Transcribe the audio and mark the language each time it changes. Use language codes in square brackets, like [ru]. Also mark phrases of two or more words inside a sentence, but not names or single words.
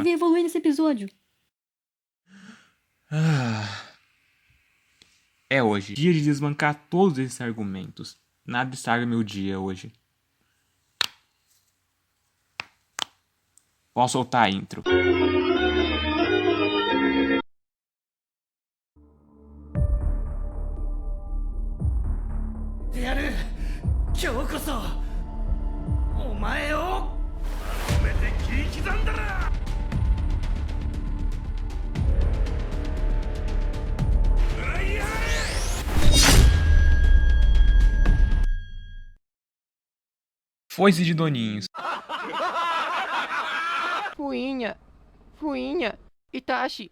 [pt] devia evoluir nesse episódio. É hoje. Dia de desbancar todos esses argumentos. Nada estraga meu dia hoje. Posso soltar a intro. [ja] やる今日こそお前をまとめて切り刻んだら [pt] Foice de Doninhos. Fuinha, Itachi.